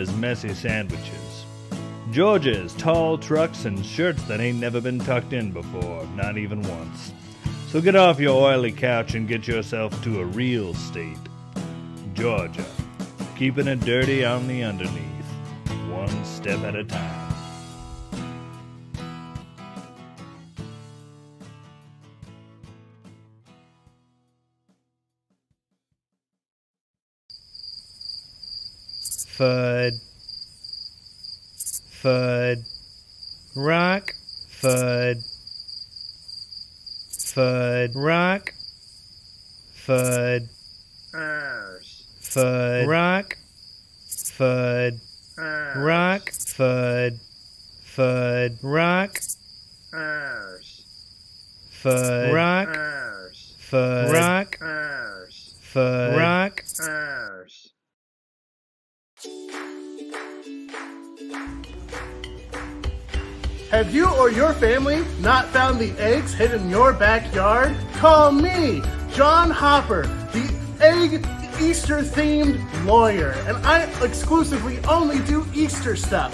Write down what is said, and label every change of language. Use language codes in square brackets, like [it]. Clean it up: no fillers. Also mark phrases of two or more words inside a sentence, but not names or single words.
[en] Georgia is messy sandwiches. Georgia's tall trucks and shirts that ain't never been tucked in before, not even once. So get off your oily couch and get yourself to a real state. Georgia, keeping it dirty on the underneath, one step at a time. Fud. Fud. Rock. Fud. Fud. Rock. Fud. Fud. Rock. Fud. Rock. Fud. Fud. Rock. Fud. Rock. Fud. Rock. Fud. Rock. Have you or your family not found the eggs hidden in your backyard? Call me, John Hopper, the egg Easter-themed lawyer, and I exclusively only do Easter stuff.